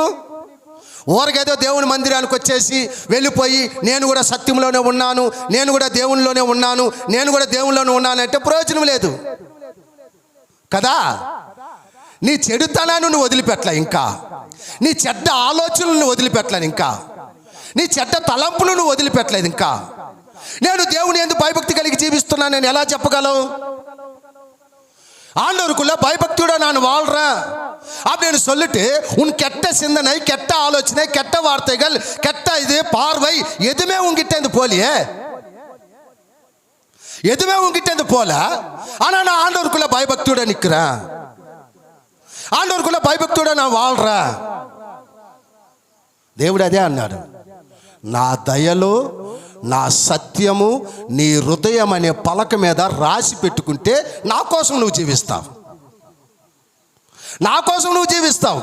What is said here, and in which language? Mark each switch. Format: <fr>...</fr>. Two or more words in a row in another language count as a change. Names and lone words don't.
<te>ఊరకేదో దేవుని మందిరానికి వచ్చేసి వెళ్ళిపోయి నేను కూడా సత్యంలోనే ఉన్నాను, నేను కూడా దేవునిలోనే ఉన్నాను, నేను కూడా దేవునిలోనే ఉన్నాను అంటే ప్రయోజనం లేదు కదా. నీ చెడుతనాన్ని నువ్వు వదిలిపెట్టలే, ఇంకా నీ చెడ్డ ఆలోచనలను వదిలిపెట్టలేదు, ఇంకా నీ చెడ్డ తలంపులు నువ్వు వదిలిపెట్టలేదు. ఇంకా నేను దేవుని యందు భయభక్తి కలిగి జీవిస్తున్నాను నేను ఎలా చెప్పగలవు?</te> <ta>ஆண்டவருக்குள்ள பயபக்தியோட நான் வாழ்றேன் அப்படின்னு சொல்லிட்டு உன் கெட்ட சிந்தனை, கெட்ட ஆலோசனை, கெட்ட வார்த்தைகள், கெட்ட இது பார்வை எதுவுமே உன்கிட்ட இருந்து போலியே, எதுவுமே உன்கிட்ட இருந்து போல. ஆனா நான் ஆண்டவருக்குள்ள பயபக்தியோட நிக்கிறேன், ஆண்டவருக்குள்ள பயபக்தியோட நான் வாழ்றా.</ta> <te>దేవుడు అదే అన్నాడు, నా దయలో నా సత్యము నీ హృదయం అనే పలక మీద రాసి పెట్టుకుంటే నా కోసం నువ్వు జీవిస్తావు, నా కోసం నువ్వు జీవిస్తావు.</te>